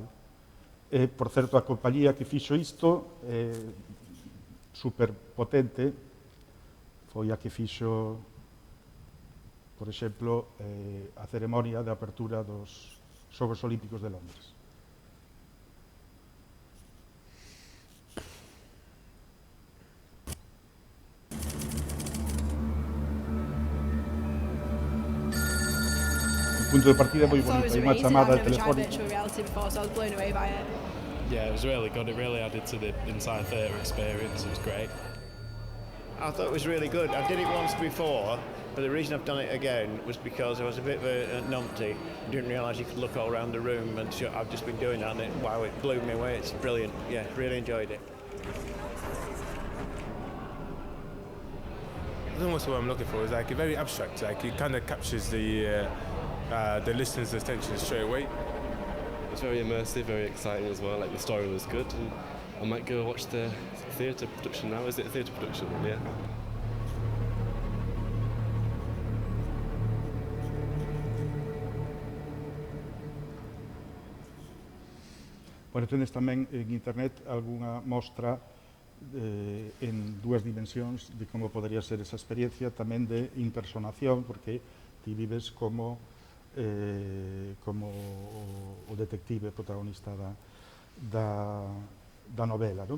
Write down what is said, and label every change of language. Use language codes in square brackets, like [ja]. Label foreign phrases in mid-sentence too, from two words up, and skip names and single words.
[gl] Por certo, a compañía que fixo isto super potente foi a que fixo, por exemplo, a ceremonia de apertura dos Xogos Olímpicos de Londres. O punto de partida é moi bonito, hai unha chamada telefónica. [en] Yeah, it was really good. It really added to the entire theatre experience. It was great. I thought it was really good. I did it once before, but the reason I've done it again was because I was a bit of a numpty. I didn't realise you could look all around the room, and I've just been doing that, and wow, it blew me away. It's brilliant. Yeah, really enjoyed it. I think that's what I'm looking for. It's like very abstract. Like it kind of captures the listener's attention straight away. It's very immersive, very exciting as well. Like the story was good, and I might go watch the theatre production now. Is it a theatre production? Yeah. [gl] Bueno, tenes tamén en internet algunha mostra en dúas dimensións de como podería ser esa experiencia, tamén de impersonación, porque ti vives como como o detective protagonista da novela, non?